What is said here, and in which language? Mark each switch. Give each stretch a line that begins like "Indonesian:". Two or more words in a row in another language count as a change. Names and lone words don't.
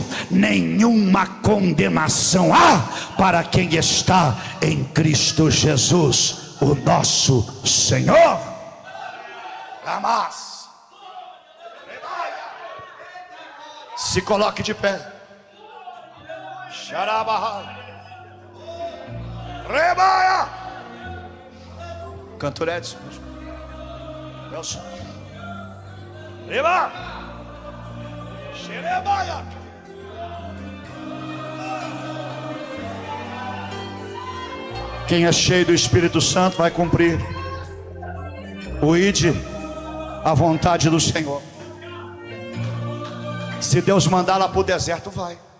Portuguese: Nenhuma condenação há para quem está em Cristo Jesus, o nosso Senhor. Amás. Se coloque de pé. Xarabahá. Rebaia. Cantoretes. Nelson. Reba. Xerebaia. Quem é cheio do Espírito Santo vai cumprir o ide, a vontade do Senhor. Se Deus mandar lá para o deserto, vai.